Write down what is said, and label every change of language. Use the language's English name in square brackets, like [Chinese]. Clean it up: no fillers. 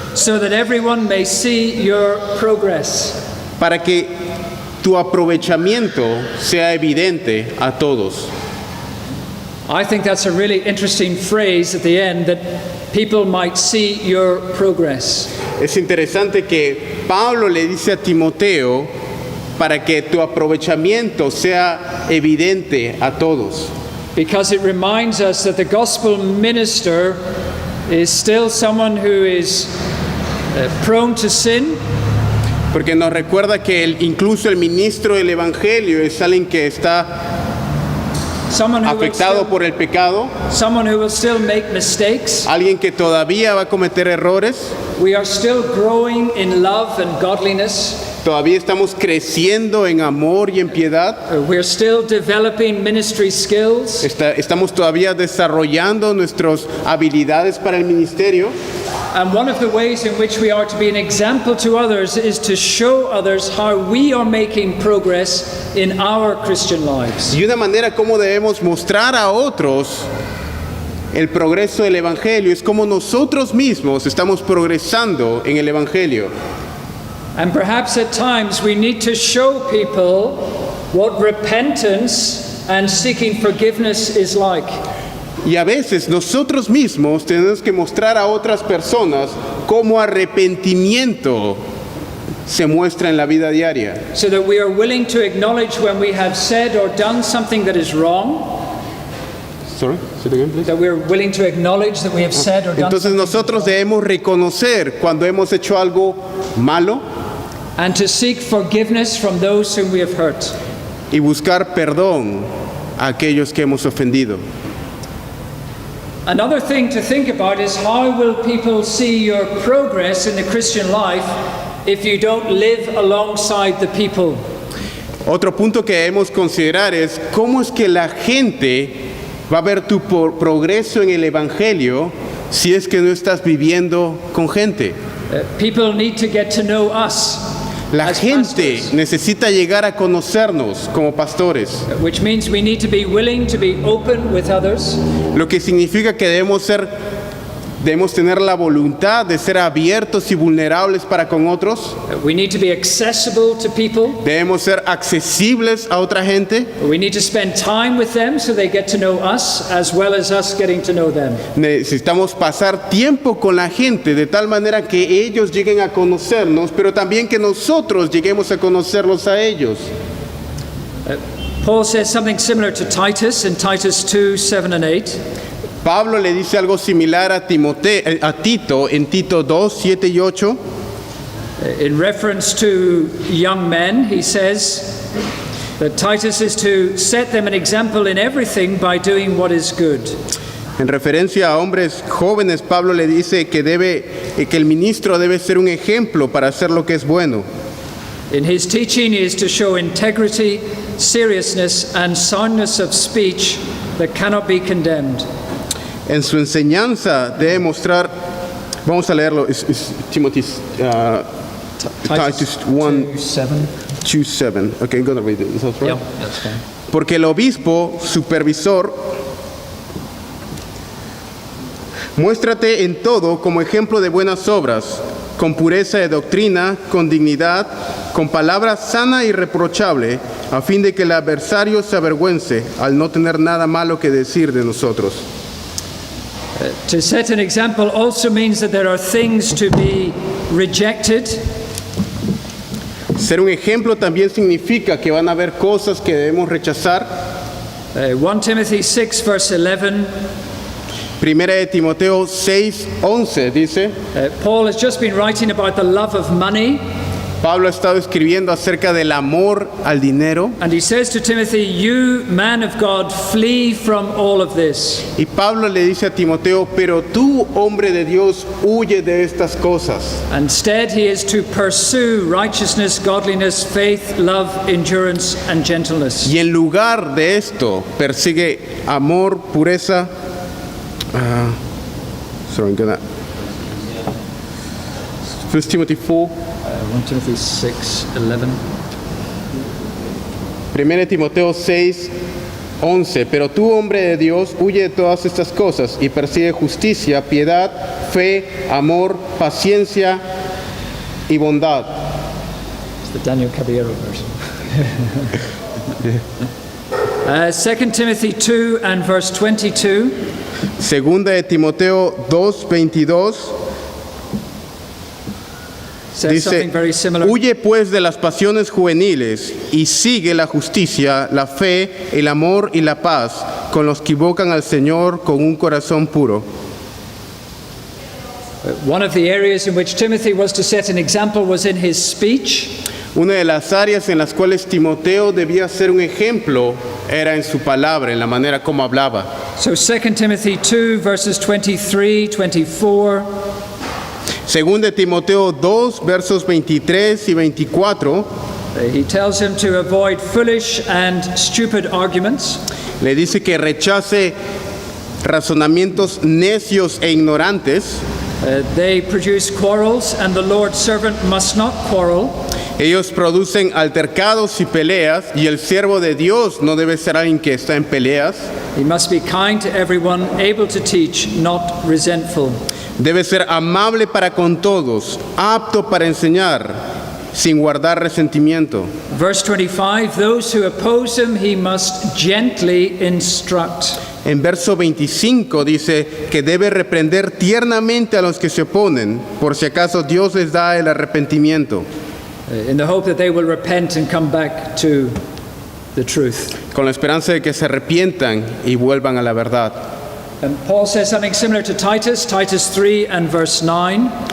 [English] so that everyone may see your progress. [Spanish] para que tu aprovechamiento sea evidente a todos. [English] I think that's a really interesting phrase at the end, that people might see your progress. [Spanish] Es interesante que Pablo le dice a Timoteo para que tu aprovechamiento sea evidente a todos. [English] Because it reminds us that the gospel minister is still someone who is prone to sin, [Spanish] Porque nos recuerda que incluso el ministro del Evangelio es alguien que está [English] someone [Spanish] afectado por el pecado, [English] who will still make mistakes. [Spanish] alguien que todavía va a cometer errores, [English] We are still growing in love and godliness. [Spanish] todavía estamos creciendo en amor y en piedad, [English] We're still developing ministry skills. [Spanish] estamos todavía desarrollando nuestras habilidades para el ministerio. [English] And one of the ways in which we are to be an example to others is to show others how we are making progress in our Christian lives. [Spanish] Y una manera como debemos mostrar a otros el progreso del Evangelio es como nosotros mismos estamos progresando en el Evangelio. [English] And perhaps at times we need to show people what repentance and seeking forgiveness is like. [Spanish] Y a veces nosotros mismos tenemos que mostrar a otras personas cómo arrepentimiento se muestra en la vida diaria. [English] So that we are willing to acknowledge when we have said or done something that is wrong. Sorry, say it again, please. That we're willing to acknowledge that we have said or done [Spanish] Entonces [English] something [Spanish] nosotros debemos reconocer cuando hemos hecho algo malo [English] and to seek forgiveness from those whom we have hurt. [Spanish] y buscar perdón a aquellos que hemos ofendido. [English] Another thing to think about is how will people see your progress in the Christian life if you don't live alongside the people? [Spanish] Otro punto que debemos considerar es cómo es que la gente va a ver tu progreso en el Evangelio si es que no estás viviendo con gente. [English] People need to get to know us [Spanish] La [English] as [Spanish] gente [English] pastors, [Spanish] necesita llegar a conocernos como pastores, [English] which means we need to be willing to be open with others. [Spanish] lo que significa que debemos tener la voluntad de ser abiertos y vulnerables para con otros, [English] We need to be accessible to people. [Spanish] debemos ser accesibles a otra gente, [English] We need to spend time with them so they get to know us as well as us getting to know them. [Spanish] necesitamos pasar tiempo con la gente de tal manera que ellos lleguen a conocernos, pero también que nosotros lleguemos a conocerlos a ellos. [English] Paul says something similar to Titus in Titus 2, 7 and 8. [Spanish] Pablo le dice algo similar a Tito en Tito 2, 7 y 8. [English] In reference to young men, he says that Titus is to set them an example in everything by doing what is good. [Spanish] En referencia a hombres jóvenes, Pablo le dice que el ministro debe ser un ejemplo para hacer lo que es bueno. [English] In his teaching, he is to show integrity, seriousness, and soundness of speech that cannot be condemned. [Spanish] En su enseñanza debe mostrar, vamos a leerlo, es Timothy, Titus 1, 2:7. 2:7. [English] Okay, I'm going to read it. Is that right? Yep, that's fine. [Spanish] Porque el obispo, supervisor, muéstrate en todo como ejemplo de buenas obras, con pureza de doctrina, con dignidad, con palabra sana y irreprochable, a fin de que el adversario se avergüence al no tener nada malo que decir de nosotros. [English] To set an example also means that there are things to be rejected. [Spanish] Ser un ejemplo también significa que van a haber cosas que debemos rechazar. [English] 1 Timothy 6, verse 11. [Spanish] Primera de Timoteo 6:11 dice, [English] Paul has just been writing about the love of money, [Spanish] Pablo ha estado escribiendo acerca del amor al dinero. [English] and he says to Timothy, "You, man of God, flee from all of this." [Spanish] Y Pablo le dice a Timoteo, pero tú, hombre de Dios, huye de estas cosas. [English] Instead, he is to pursue righteousness, godliness, faith, love, endurance, and gentleness. [Spanish] Y en lugar de esto, persigue amor, pureza. [English] Sorry, I'm gonna. 1 Timothy 4. 1 Timothy 6, 11. [Spanish] 1 Timoteo 6:11. Pero tú, hombre de Dios, huye de todas estas cosas y persigue justicia, piedad, fe, amor, paciencia y bondad. [English] It's the Daniel Caballero version. 2 Timothy 2 and verse 22. [Spanish] Segunda de Timoteo 2:22 [English] Says something [Spanish] dice, [English] very similar. [Spanish] huye pues de las pasiones juveniles y sigue la justicia, la fe, el amor y la paz con los que invocan al Señor con un corazón puro. [English] One of the areas in which Timothy was to set an example was in his speech. [Spanish] Una de las áreas en las cuales Timoteo debía ser un ejemplo era en su palabra, en la manera como hablaba. [English] So 2 Timothy 2 verses 23, 24. [Spanish] Según de Timoteo 2, versos 23 y 24, [English] He tells him to avoid foolish and stupid arguments. [Spanish] le dice que rechace razonamientos necios e ignorantes. [English] They produce quarrels, and the Lord's servant must not quarrel. [Spanish] Ellos producen altercados y peleas, y el siervo de Dios no debe ser alguien que está en peleas. [English] He must be kind to everyone, able to teach, not resentful. [Spanish] Debe ser amable para con todos, apto para enseñar, sin guardar resentimiento. [English] Verse 25, those who oppose him he must gently instruct. [Spanish] En verso 25 dice que debe reprender tiernamente a los que se oponen, por si acaso Dios les da el arrepentimiento, [English] In the hope that they will repent and come back to the truth. [Spanish] con la esperanza de que se arrepientan y vuelvan a la verdad. [English] And Paul says something similar to Titus, Titus 3 and verse 9.